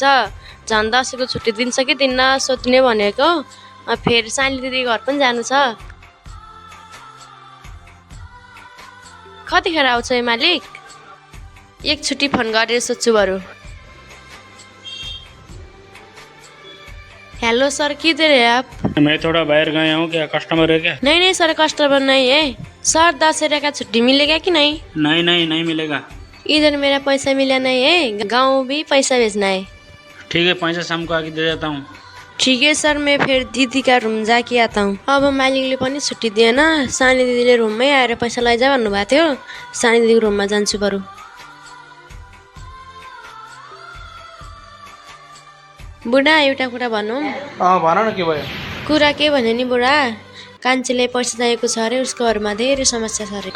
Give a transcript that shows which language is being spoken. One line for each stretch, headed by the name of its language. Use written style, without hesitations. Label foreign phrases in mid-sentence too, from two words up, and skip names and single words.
Nepali: झन् दसैँको छुट्टी दिन्छ कि दिन्न सोध्ने भनेको। फेरि सानी दिदी घर पनि जानु छ। कतिखेर आउँछ ए मालिक? एकचोटि फोन गरेर सोध्छु बरु।
Hindi: हेलो सर, किधर है आप? मैं थोड़ा बाहर गया हूँ, क्या कस्टमर है क्या? नहीं सर, कस्टमर नहीं है सर। दशहरा का छुट्टी मिलेगा कि नहीं? नहीं मिलेगा। इधर मेरा पैसा मिला नहीं है, गाँव भी पैसा भेजना है। ठीक है, पैसा शाम को आके दे देता हूँ। ठीक है सर, मैं फिर दीदी का रूम जाके आता हूँ।
Nepali: अब मालिकले पनि छुट्टी दिएन, सानी दिदीले रुममै आएर पैसा लैजा भन्नुभएको थियो। सानी दिदीको रुममा जान्छु बरु। बुढा एउटा कुरा भनौँ? भन न, के भयो? कुरा के भने नि बुढा, कान्छीले पैसा चाहिएको छ अरे, उसको घरमा धेरै समस्या छ अरे।